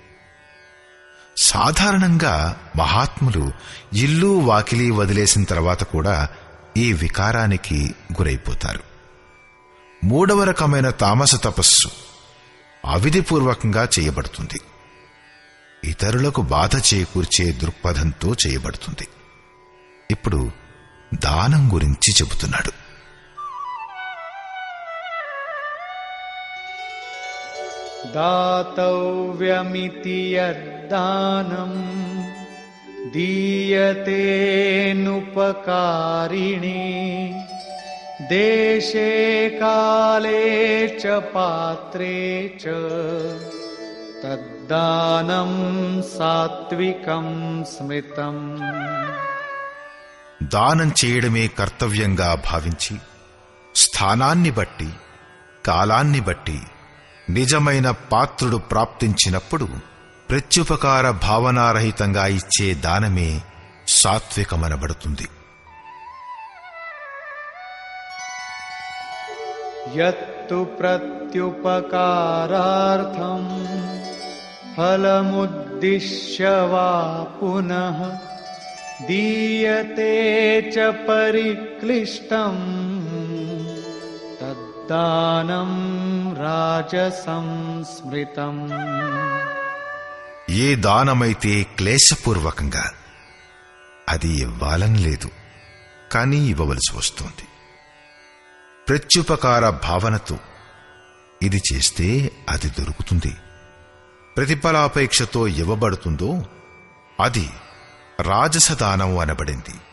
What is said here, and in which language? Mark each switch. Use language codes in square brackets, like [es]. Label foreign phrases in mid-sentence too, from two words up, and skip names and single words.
[te] సాధారణంగా మహాత్ములు ఇల్లు వాకిలి వదిలేసిన తర్వాత కూడా ఈ వికారానికి గురైపోతారు. మూడవ రకమైన తామస తపస్సు అవిధిపూర్వకంగా చేయబడుతుంది. ఇతరులకు బాధ చేకూర్చే దృక్పథంతో చేయబడుతుంది. ఇప్పుడు దానం గురించి చెబుతున్నాడు. [sa] दातव्यमिति यद्दानं दीयतेऽनुपकारिणे देशे काले च पात्रे च तद्दानं सात्विकं स्मृतम्. [te] దానం చేయడమే కర్తవ్యంగా భావించి స్థానాన్ని బట్టి, కాలాన్ని బట్టి నిజమైన పాత్రుడు ప్రాప్తించినప్పుడు ప్రత్యుపకార భావనారహితంగా ఇచ్చే దానమే సాత్వికమనబడుతుంది. [sa] यत्तु प्रत्युपकारार्थं फलमुद्दिश्य वा पुनः दीयते च परिक्लिष्टं तद्दानं राजसं स्मृतम्. [te] ఏ దానమైతే క్లేశపూర్వకంగా, అది ఇవ్వాలని లేదు కానీ ఇవ్వవలసి వస్తోంది, ప్రత్యుపకార భావనతో ఇది చేస్తే అది దొరుకుతుంది, ప్రతిఫలాపేక్షతో ఇవ్వబడుతుందో అది రాజసదానం అనబడింది.